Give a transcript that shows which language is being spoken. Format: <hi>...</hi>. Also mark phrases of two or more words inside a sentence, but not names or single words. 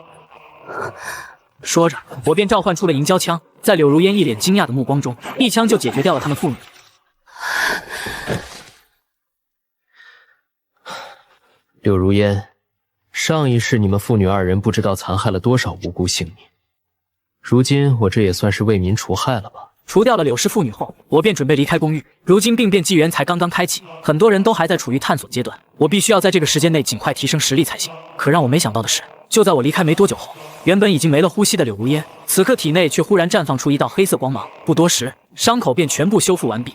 <zh>說着，我便召喚出了银蛟槍，在柳如煙一臉驚訝的目光中，一槍就解決掉了他們父女。柳如烟，上一世你們父女二人不知道殘害了多少無辜性命，如今我這也算是為民除害了吧。除掉了柳氏父女後，我便準備離開公寓。如今病变紀元才剛剛開啟，很多人都還在處於探索階段，我必須要在這個時間內盡快提升實力才行。可讓我沒想到的是，就在我離開沒多久後，原本已經沒了呼吸的柳如煙，此刻體內卻忽然綻放出一道黑色光芒，不多時，傷口便全部修復完畢。</zh>